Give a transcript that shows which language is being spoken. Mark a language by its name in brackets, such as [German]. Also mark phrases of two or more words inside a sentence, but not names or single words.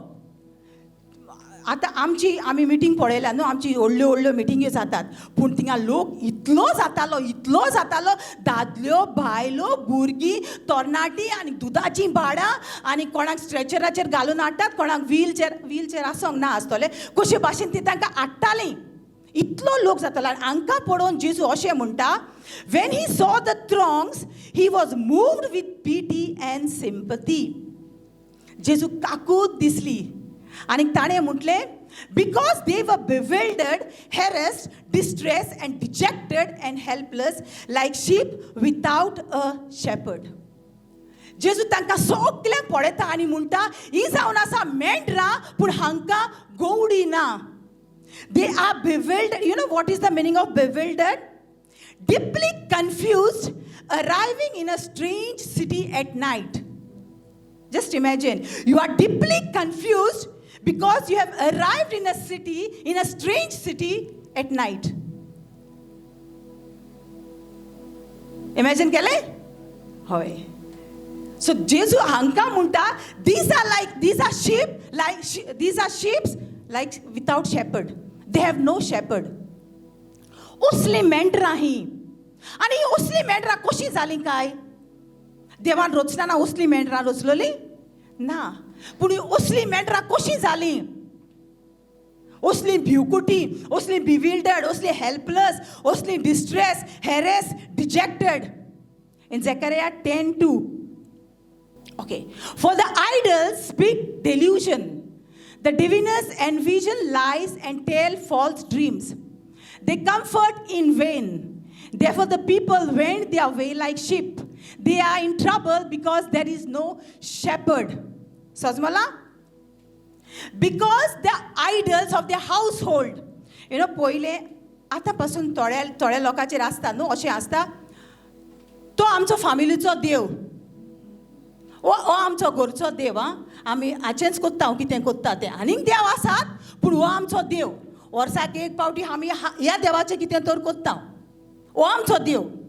[Konkani] आतां आमी मिटींग पळयल्या न्हू, आमची व्हडल्यो व्हडल्यो मिटिंग्यो जातात, पूण थिंगा लोक इतलो जातालो, दादल्यो, बायलो, भुरगीं, तरणाटीं आनी दुदाचीं भाडां आनी कोणाक स्ट्रेचराचेर घालून हाडटात, कोणाक व्हीलचेर आसोंक ना आसतलें, कशे भाशेन ती तांकां हाडटालीं. इतलो लोक जातालो. आनी हांकां पळोवन जेजू अशें म्हणटा, [English] when he saw the throngs he was moved with pity and sympathy. [Konkani] जेजू काकूत दिसली आनी ताणें म्हटलें, [English] because they were bewildered, harassed, distressed and dejected and helpless like sheep without a shepherd. [Konkani] जेजू तांकां सगळ्यांक पळयता आनी म्हणटा, ही जावन आसा मेंढरां पूण हांकां गवडी ना. [English] They are bewildered. You know what is the meaning of bewildered? Deeply confused, arriving in a strange city at night. Just imagine, you are deeply confused because you have arrived in a city, in a strange city at night. [Konkani] Imagine केले? होय. So Jesu हांका म्हणटा, [English] these are sheep like without shepherd. They have no shepherd. [Konkani] उसली मेंढरां ही. आणि ही उसली मेंढरां कशी जाली काय? देवान रचतना उसली मेंढरां रचलोली? ना. पूण ही उसली मेंढरां कशी जाली? उसली भिवकुटी, उसली bewildered, उसली helpless, उसली [English] distressed, harassed, dejected. In Zechariah 10:2. Okay. For the idols speak delusion. The diviners envision lies and tell false dreams. They comfort in vain. Therefore the people went their way like sheep. They are in trouble because there is no shepherd. Sazmala? Because the idols of their household. [Konkani] पहिले आतापासून थोड्या लोकांचेर आसता न्हू, अशें आसता, तो आमचो फॅमिलीचो देव, हो आमचो घरचो देव, आमी हाचेंच कोत्ता, हांव कितें कोत्ता तें. आनीक देव आसात, पूण हो आमचो देव. वर्साक एक पावटी आमी ह्या देवाचें कितें तर कोत्ता, हो आमचो देव.